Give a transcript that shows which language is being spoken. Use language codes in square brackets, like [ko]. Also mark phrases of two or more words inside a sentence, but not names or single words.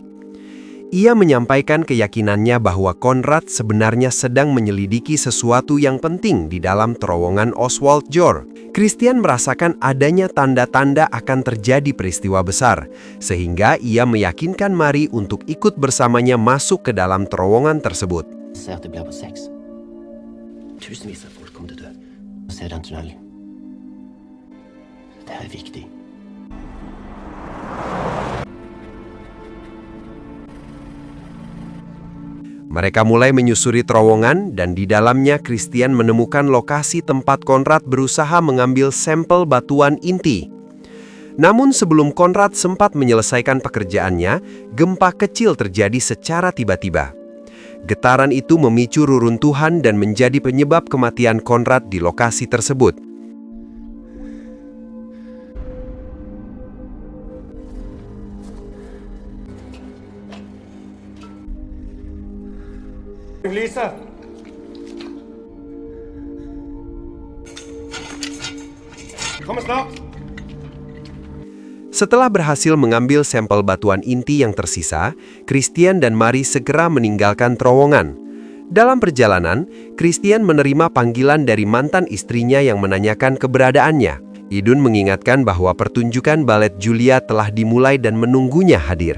[id] Ia menyampaikan keyakinannya bahwa Conrad sebenarnya sedang menyelidiki sesuatu yang penting di dalam terowongan Oswald Jor. Christian merasakan adanya tanda-tanda akan terjadi peristiwa besar, sehingga ia meyakinkan Mari untuk ikut bersamanya masuk ke dalam terowongan tersebut. [no] Ser at det blir på 6. Tusenvis av folk kommer til å dø. Se den tunnelen. Det er viktig. [id] Mereka mulai menyusuri terowongan dan di dalamnya Christian menemukan lokasi tempat Conrad berusaha mengambil sampel batuan inti. Namun sebelum Konrad sempat menyelesaikan pekerjaannya, gempa kecil terjadi secara tiba-tiba. Getaran itu memicu reruntuhan dan menjadi penyebab kematian Konrad di lokasi tersebut. [no] Lisa! Kommer snart! [id] Setelah berhasil mengambil sampel batuan inti yang tersisa, Christian dan Mari segera meninggalkan terowongan. Dalam perjalanan, Christian menerima panggilan dari mantan istrinya yang menanyakan keberadaannya. Idun mengingatkan bahwa pertunjukan balet Julia telah dimulai dan menunggunya hadir.